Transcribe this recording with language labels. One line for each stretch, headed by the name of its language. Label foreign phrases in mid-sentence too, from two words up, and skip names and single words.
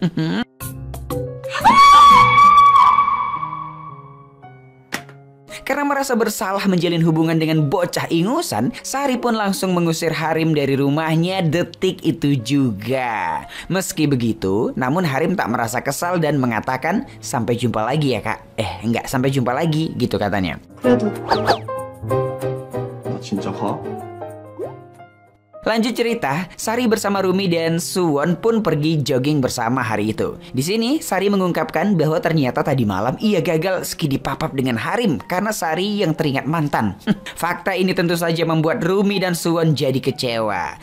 Indonesian: Karena merasa bersalah menjalin hubungan dengan bocah ingusan, Sari pun langsung mengusir Harim dari rumahnya detik itu juga. Meski begitu, namun Harim tak merasa kesal dan mengatakan, sampai jumpa lagi ya kak. Enggak sampai jumpa lagi gitu katanya.
Korean: 그래도 나 진짜 가?
Indonesian: Lanjut cerita, Sari bersama Rumi dan Suwon pun pergi jogging bersama hari itu. Di sini Sari mengungkapkan bahwa ternyata tadi malam ia gagal skidi papap dengan Harim karena Sari yang teringat mantan. Fakta ini tentu saja membuat Rumi dan Suwon jadi kecewa.